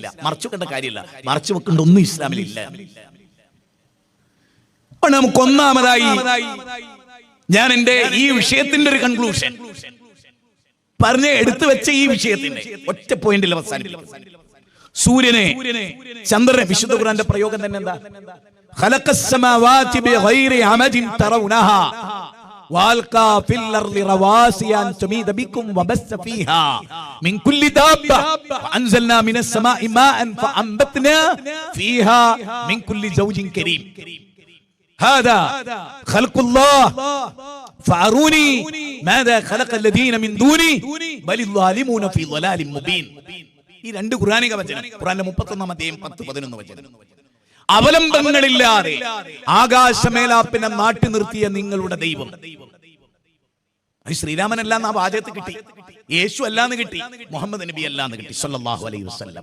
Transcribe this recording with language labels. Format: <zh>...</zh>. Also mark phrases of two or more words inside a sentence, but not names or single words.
<ml>മറച്ചു വെക്കേണ്ട കാര്യമില്ല, മറച്ചു വെക്കേണ്ട ഒന്നും ഇസ്ലാമിലില്ല. നമുക്ക് ഒന്നാമതായി ഞാൻ എന്റെ ഈ വിഷയത്തിന്റെ ഒരു കൺക്ലൂഷൻ പറഞ്ഞ് എടുത്തു വെച്ച ഈ വിഷയത്തിന്റെ ഒറ്റ പോയിന്റിൽ അവസാനിപ്പിക്കും. സൂര്യനെ, ചന്ദ്രനെ, വിശുദ്ധ ഖുർആന്റെ പ്രയോഗം തന്നെ എന്താ?</ml> <ar>خلق السماوات بغير عمد ترونها وَأَلْقَى فِي الْأَرْضِ رَوَاسِيَ أَن تُمِيدَ بِكُمْ وَبَثَّ فِيهَا مِنْ كُلِّ دَابَّةٍ وَأَنزَلْنَا مِنَ السَّمَاءِ مَاءً فَأَنبَتْنَا فِيهَا مِنْ كُلِّ زَوْجٍ كَرِيمٍ هَذَا خَلْقُ اللَّهِ فَأَرُونِي ماذا خَلَقَ الَّذِينَ مِنْ دُونِهِ بَلِ الظَّالِمُونَ فِي ضَلَالٍ مُبِينٍ.</ar> <ml>ഈ 2 ഖുർആനിക വചനം, ഖുർആനിലെ 31-ാം അധ്യായം 10-11 വചനം. അവലംബങ്ങളില്ലാതെ ആകാശമേലാപ്പിനെ നാട്ടി നിർത്തിയ നിങ്ങളുടെ ദൈവം. അത് ശ്രീരാമൻ അല്ലാന്ന് ആ വാചകത്ത് കിട്ടി, യേശു അല്ലാന്ന് കിട്ടി, മുഹമ്മദ് നബി അല്ലാന്ന് കിട്ടി</ml> <ar>صلى الله عليه وسلم.</ar>